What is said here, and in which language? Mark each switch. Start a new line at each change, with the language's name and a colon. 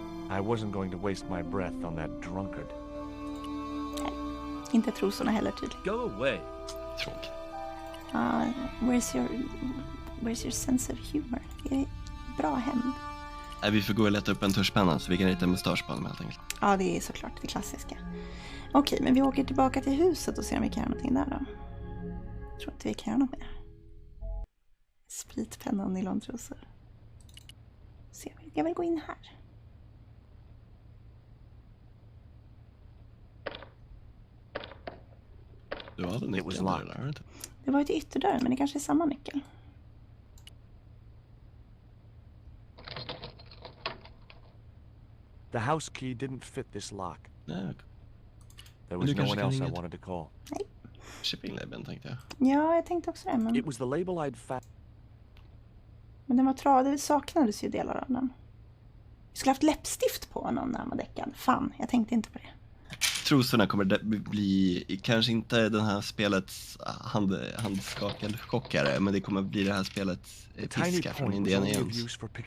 English: I wasn't going to waste my breath on that drunkard.
Swedish: Nej. Inte trosorna heller tydligen.
English: Go away.
Swedish: Tråkigt.
English: Where's your sense of humor?
Swedish: Det är bra hämnd. Nej, vi får gå och leta upp en tuschpenna så vi kan rita mustasch på honom helt enkelt. Ja, det är såklart det klassiska. Okej, men vi åker tillbaka till huset och ser om vi kan göra någonting där då. Jag tror inte vi kan göra något mer. Spritpenna och nylontrosor. Jag vill gå in här. Du hade nyckeln där, inte? Det var ju till ytterdörren, men det kanske är samma nyckel.
English: The house key didn't fit this lock.
Swedish: Nej.
English: There was no one else I wanted to call.
Swedish: Nej. Shipping-labeln tänkte jag. Ja, jag tänkte också det. Men...
English: It was the label I'd found.
Swedish: Men den var tradig, det saknades ju delar av den. Vi skulle haft läppstift på honom när han var däckad. Fan, jag tänkte inte på det. Trosorna kommer bli, kanske inte den här spelets handskakelchockare, men det kommer bli det här spelets piska från Indiana Jones.